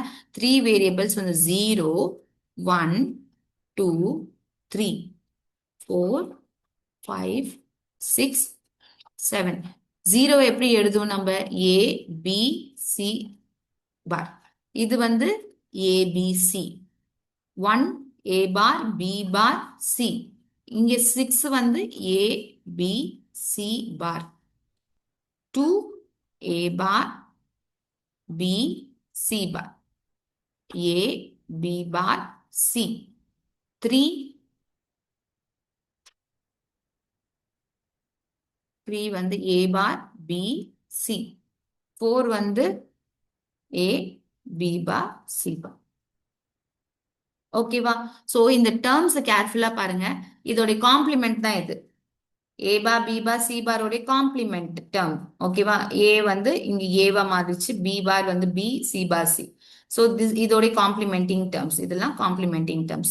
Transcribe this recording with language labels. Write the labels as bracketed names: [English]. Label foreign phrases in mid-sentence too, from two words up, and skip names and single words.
[Tamil] 3 வேரியபிள்ஸ் வந்து 0 1 2 3 4 5 6 7. 0 எப்படி எழுதுவோம் நம்ம, a b c பார். இது வந்து a b c. 1 a பார் b பார் c. இங்க 6 வந்து a b c பார். [English] 2 a bar b c bar, a b bar c. [Tamil] 3 வந்து a bar b c. 4 வந்து a b bar c bar. ஓகேவா? சோ இந்த [English] terms carefully [Tamil] பாருங்க, இதோட காம்ப்ளிமெண்ட் தான் இது. a பார் b பார் c பார் உடைய [English] complement term. [Tamil] ஓகேவா? a வந்து இங்க ஏவா மாறிச்சு, b பார் வந்து b, c பார் c. சோ இதோட [English] complementing terms, [Tamil] இதெல்லாம் [English] complementing terms.